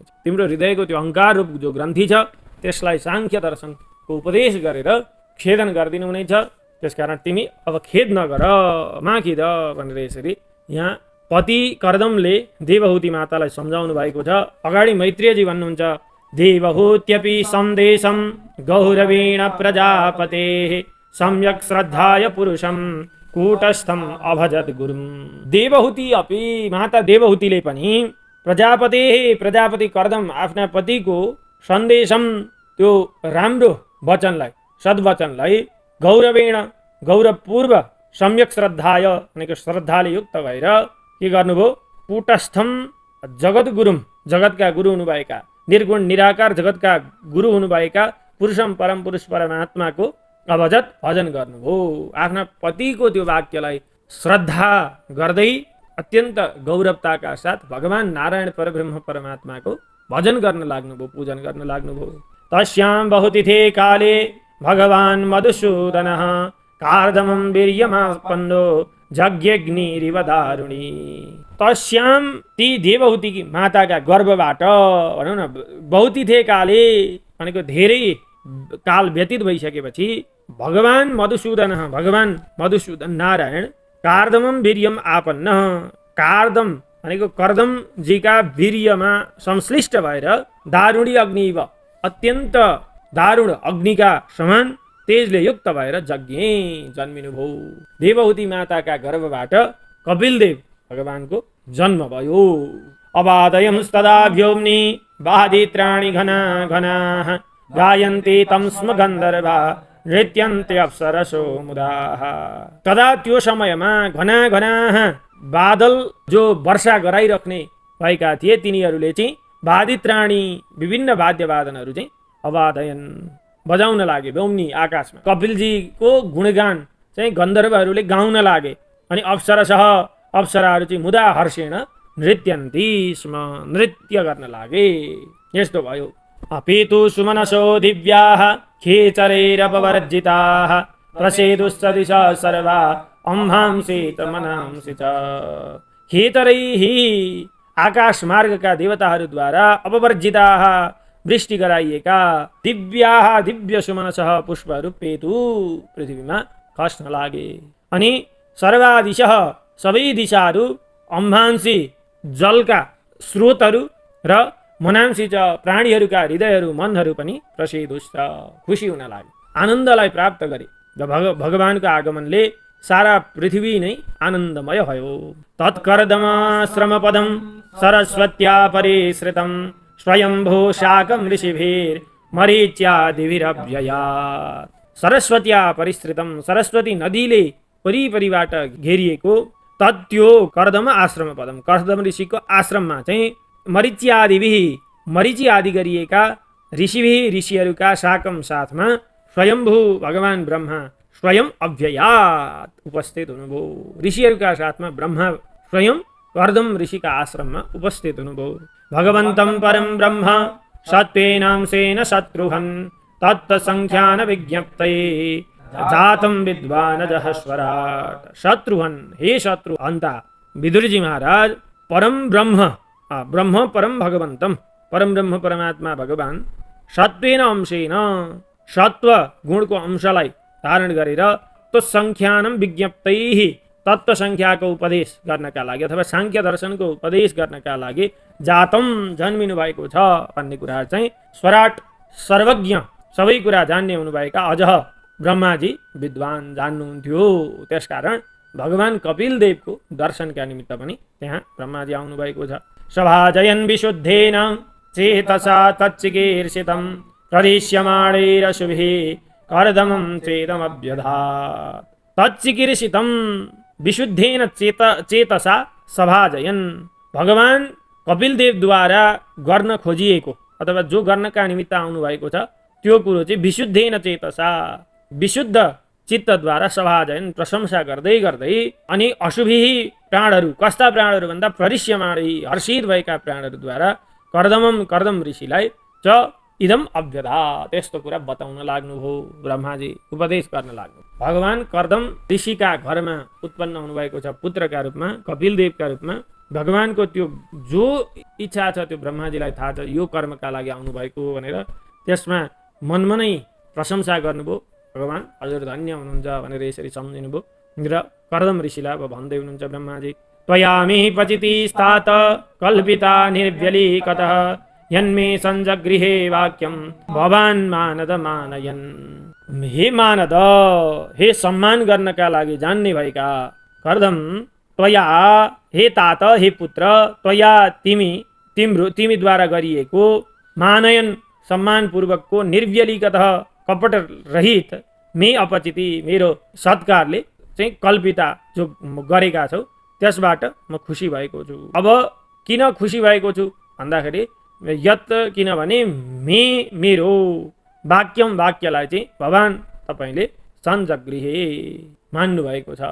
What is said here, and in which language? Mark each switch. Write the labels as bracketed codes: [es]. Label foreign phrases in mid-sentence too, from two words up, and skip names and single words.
[ne] तिम्रो हृदयको त्यो अहङ्कार रूप जो ग्रन्थी छ त्यसलाई साङ्ख्य दर्शनको उपदेश गरेर छेदन गरिदिनु हुनेछ। त्यसकारण तिमी अब खेद नगर, माखिद भनेर यसरी यहाँ पति कर्दमले देवहूति मातालाई सम्झाउनु भएको छ। अगाडि मैत्रेयजी भन्नुहुन्छ [sa] देवहूत्यपि सन्देशं गौरवेण प्रजापतेः सम्यक् श्रद्धाय पुरुषं कूटस्थम अभजत गुरुम। [ne] देवहूति अपि माता देवहूतिले पनि प्रजापति कर्दम आफ्ना पतिको सन्देशम त्यो राम्रो वचनलाई, सद्वचनलाई गौरवेण गौरवपूर्व [sa] सम्यक श्रद्धाय [ne] भनेको श्रद्धाले युक्त भएर के गर्नुभयो, [sa] कूटस्थम जगत गुरुम [ne] जगतका गुरु हुनुभएका, निर्गुण निराकार जगतका गुरु हुनुभएका पुरुषम परम पुरुष परमात्माको अभजत भजन गर्नुभयो। आफ्ना पतिको त्यो वाक्यलाई श्रद्धा गर्दै अत्यन्त गौरवताका साथ भगवान नारायण परब्रह्म परमात्माको भजन गर्न लाग्नुभयो, पूजन गर्न लाग्नुभयो। [sa] तस्यां बहुतिथे काले भगवान मधुसूदनः कार्दमं वीर्यमापन्नो जज्ञग्निरिव दारुणी। [ne] तस्यां ती देवहूति माताका गर्भबाट भनौँ [sa] न बहुतिथे काले [ne] भनेको धेरै काल व्यतीत भइसकेपछि भगवान मधुसूदन नारायण [sa] कार्दमं वीर्यम आपन्न, [ne] कार्दम भनेको कर्दमजीका वीर्यमा संश्लिष्ट भएर [sa] दारुणी अग्निव [ne] अत्यन्त दारुण अग्निका समान तेजले युक्त भएर जग्गे जन्मिनुभयो। देवहूति माताका गर्भबाट कपिलदेव भगवानको जन्म भयो। [sa] अबादयंस्तदा व्योम्नि बादित्राणि घना घनाः गायन्ति तं स्म गन्धर्वा नृत्यन्ते अप्सरसो मुदाः। [ne] तदा त्यो समयमा घना घना बादल जो वर्षा गराइराख्ने भएका थिए तिनीहरूले चाहिँ वादित्राणी विभिन्न वाद्यवादनहरू चाहिँ अवादयन बजाउन लागे व्योम्नि आकाशमा। कपिलजीको गुणगान चाहिँ गन्धर्वहरूले गाउन लागे अनि अप्सराहरू चाहिँ [sa] मुदा हर्षेण नृत्यन्ती स्म [ne] नृत्य गर्न लागे। यस्तो भयो। [sa] अपितु सुमनसो दिव्याः खेचरैरपवर्जिताः प्रसेदुस्सदिशः सर्वा अंहांसि त मनांसि च। [ne] खेतरैः आकाश मार्गका देवताहरूद्वारा अपवर्जिताः वृष्टि गराइएका दिव्याः दिव्य सुमनसः पुष्पहरू पेतु पृथ्वीमा खस्न लागे। अनि सर्वादिशः सबै दिशाहरू, अम्भांसी जलका स्रोतहरू र [sa] मनांसी च [ne] प्राणीहरूका हृदयहरू मनहरू पनि प्रसिद्धुष्ट, खुसी हुन लाग्यो, आनन्दलाई प्राप्त गरे। भगवानको आगमनले सारा पृथ्वी नै आनन्दमय भयो। [sa] तत्कर्दमाश्रमपदं सरस्वत्या परिश्रितं स्वयंभू शाकं ऋषिभिर् मरीच्यादिभिरव्ययात्। सरस्वत्या परिश्रितं, [ne] सरस्वती नदीले परिपरिबाट घेरिएको त्यो कर्दम आश्रम पदम, कर्दम ऋषिको आश्रममा चाहिँ मरीची आदि गरिएका ऋषिहरूका शाकम साथमा स्वयंभू भगवान ब्रह्मा स्वयं अव्ययात उपस्थित हुनुभयो। ऋषिहरूका साथमा ब्रह्मा स्वयं कर्दम ऋषिका आश्रममा उपस्थित हुनुभयो। [sa] भगवन्तं परं ब्रह्म सत्त्वेनांशेन शत्रुघ्न तत्संख्यान विज्ञप्तये जातं विद्वानजः स्वराट। [ne] शत्रुघ्न, हे शत्रु हन्ता विदुरजी महाराज, परम ब्रह्म परम भगवन्तं, परम ब्रह्म परमात्मा भगवान [sa] सत्त्वेन अंशेन, [ne] सत्व गुणको अंशलाई धारण गरेर त्यो [sa] संख्यानम विज्ञप्तैः, [ne] तत्त्व संख्याको उपदेश गर्नका लागि अथवा सांख्य दर्शनको उपदेश गर्नका लागि जातम जन्मिनु भएको छ भन्ने कुरा चाहिँ स्वराट सर्वज्ञ, सबै कुरा जान्ने हुनुभएका अझ ब्रह्माजी विद्वान जान्नुहुन्थ्यो। त्यसकारण भगवान कपिल देवको दर्शनका निमित्त पनि त्यहाँ ब्रह्माजी आउनुभएको छ। [sa] सभाजयन् विशुद्धेन चेतसा तच्चिकीर्षितं प्रदिश्यमाणैरशुभिः कर्दमं चेदमभ्यधात्। तच्चिकीर्षितं विशुद्धेन चेतसा सभाजयन्, [ne] भगवान कपिलदेवद्वारा गर्न खोजिएको अथवा जो गर्नका निमित्त आउनुभएको छ त्यो कुरो चाहिँ [sa] विशुद्धेन चेतसा, [ne] विशुद्ध चित्तद्वारा सभाजयन प्रशंसा गर्दै गर्दै अनि अशुभिः प्राणहरू, कस्ता प्राणहरू भन्दा प्रदिश्यमाणै हर्षित भएका प्राणहरूद्वारा कर्दम ऋषिलाई [sa] च इदम अभ्यधा, [ne] त्यस्तो कुरा बताउन लाग्नुभयो। ब्रह्माजी उपदेश गर्न लाग्नु। भगवान कर्दम ऋषिका घरमा उत्पन्न हुनुभएको छ पुत्रका रूपमा, कपिलदेवका रूपमा। भगवानको त्यो जो इच्छा छ त्यो ब्रह्माजीलाई थाहा छ, यो कर्मका लागि आउनुभएको भनेर त्यसमा मनमा नै प्रशंसा गर्नुभयो। भगवान हजुर धन्य हुनुहुन्छ भनेर यसरी सम्झिनुभयो र कर्दम ऋषिलाई अब भन्दै हुनुहुन्छ ब्रह्माजी, [sa] त्वयामि पचिति स्तात कल्पिता निर्व्यलीकतः यन्मे सञ्जगृहे वाक्यम भवान् मानद मानयन्। [ne] हे मानद, हे सम्मान गर्नका लागि जान्ने भएका कर्दम, त्वया हे तात, हे पुत्र, त्वया तिमीद्वारा गरिएको मानयन सम्मानपूर्वकको निर्व्यलीकतः कपट रहित [sa] मे अपचिति [ne] मेरो सत्कारले चाहिँ कल्पिता जो गरेका छौ त्यसबाट म खुसी भएको छु। अब किन खुसी भएको छु भन्दाखेरि यत, किनभने मेरो वाक्यलाई चाहिँ भगवान तपाईँले सञ्जगृहे मान्नु भएको छ।